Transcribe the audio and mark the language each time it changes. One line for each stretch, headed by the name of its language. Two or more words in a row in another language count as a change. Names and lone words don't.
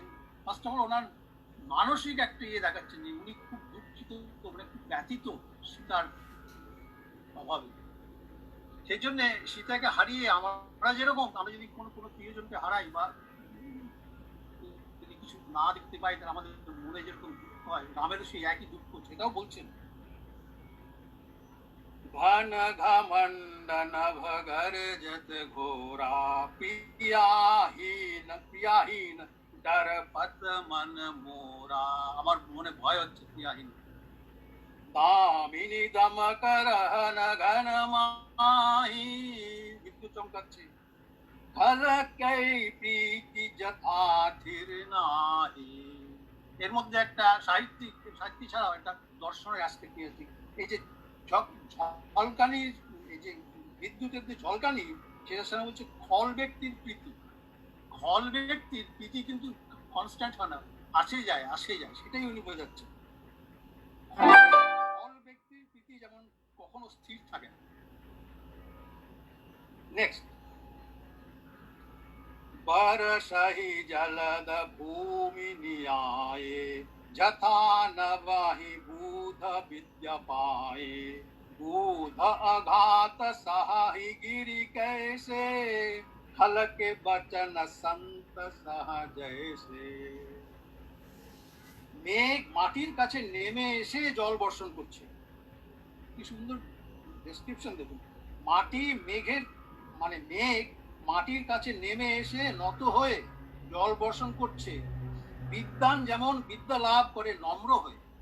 English: first of all
Bangla: ওনার মানসিক একটা দেখাচ্ছেন যে উনি খুব দুঃখিত, মানে খুব ব্যথিত সীতার অভাবে। সেই জন্য সীতাকে হারিয়ে আমরা যেরকম, আমরা যদি কোনো প্রিয়জনকে হারাই বা যদি কিছু না দেখতে পাই, তাহলে আমাদের মনে যেরকম দুঃখ হয়, রামেরও সেই একই দুঃখ, সেটাও বলছেন।
Awadhi: घन घमंड नभ गर्जत घोरा, प्रियाहीन डर पत मन मोरा।
Bangla: আমার মনে ভয় হচ্ছে প্রিয়াহীন।
Awadhi: दामिनी दमकरहन घन माहि,
Bangla: বিদ্যুৎ চমকাচ্ছে।
Awadhi: खलकै प्रीति यथा धीर नाहि।
Bangla: এর মধ্যে একটা সাহিত্যিক ছাড়াও একটা দর্শনের অ্যাসপেক্ট আছে। এই যে ঝলকানি, এই যে বিদ্যুতের যে ঝলকানি, সেটার সঙ্গে বলছে খল ব্যক্তির প্রীতি। খল ব্যক্তির প্রীতি কিন্তু কনস্ট্যান্ট হয় না, আসে যায়, সেটাই উনি বোঝাচ্ছে। খল ব্যক্তির প্রীতি যেমন কখনো স্থির থাকে না। নেক্সট,
Awadhi: बरसहि जलद भूमि नियाये, जथा नवहि बूध विद्या पाए। बूध अघात सहाहि गिरि कैसे, खल के बचन संत सह जैसे।
Bangla: মেঘ মাটির কাছে নেমে এসে জল বর্ষণ করছে। কি সুন্দর ডেসক্রিপশন দেখুন। মাটি মেঘের, মানে মেঘ মাটির কাছে নেমে এসে নত হয়ে জল বর্ষণ করছে। বিদ্বান যেমন বিদ্যা লাভ করে নম্র হয়ে।